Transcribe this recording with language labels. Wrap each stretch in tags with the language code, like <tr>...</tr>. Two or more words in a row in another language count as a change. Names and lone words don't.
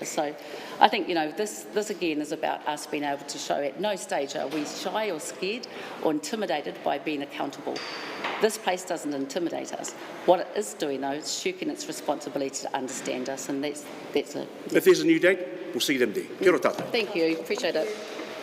<en>So I think, this again is about us being able to show at no stage are we shy or scared or intimidated by being accountable. This place doesn't intimidate us. What it is doing, though, is shirking its responsibility to understand us, and that's it. If there's a new date, we'll see them there.</en> <mi>Kia ora tātou.</mi> <en>Thank you. Appreciate it.</en>